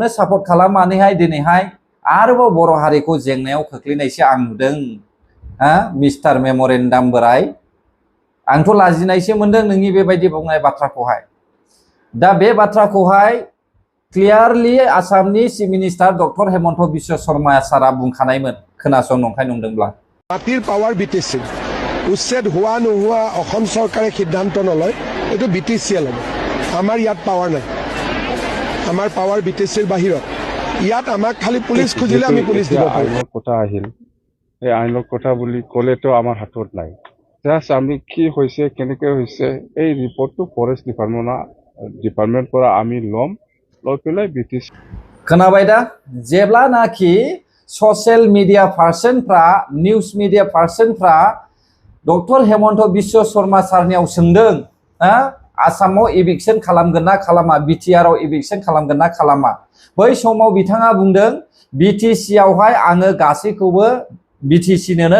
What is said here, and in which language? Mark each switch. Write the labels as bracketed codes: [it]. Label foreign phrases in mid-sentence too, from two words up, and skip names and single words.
[brx] सापर्ट खालामनानैहाय दिनैहाय आरोबाव बर' हारिखौ जेंनायाव खोख्लैनायसो आं नुदों मिस्टार मेम'रेन्डाम बोराय आंथ' लाजिनायसो मोनदों नोंनि बेबायदि बुंनाय बाथ्राखौहाय दा बे बाथ्राखौहाय क्लियारलि आसामनि [en] chief minister [brx] डक्टर हेमन्त बिश्व शर्मा सारा बुंखानायमोन खोनासं नंखाय नंदोंब्ला [as] মাটিৰ পাৱাৰ BTC উচ্ছেদ হোৱা নোহোৱা অসম চৰকাৰে সিদ্ধান্ত নলয় এইটো BTCয়ে ল'ব আমাৰ ইয়াত পাৱাৰ নাই আমাৰ পাৱাৰ BTCৰ বাহিৰত ইয়াত আমাক খালি পুলিচ খুজিলে আমি পুলিচ দিব পাৰিম আইনৰ কথা আহিল এই আইনৰ কথা বুলি ক'লেতো আমাৰ হাতত নাই জাষ্ট আমি কি হৈছে কেনেকৈ হৈছে এই ৰিপৰ্টটো [en] forest department [as] পৰা আমি ল'ম লৈ পেলাই BTC [brx] खोनाबाय दा जेब्लानाखि [en] social media [brx] पार्सनफ्रा [en] news media [brx] पार्सनफ्रा डक्टर हेमन्त बिश्व शर्मा सारनियाव सोंदों आसामाव इभिक्सन खालामगोन ना खालामा बिटिआरआव इभिक्सन खालामगोन ना खालामा बै समाव बिथाङा बुंदों BTCआवहाय आङो गासैखौबो BTCनोनो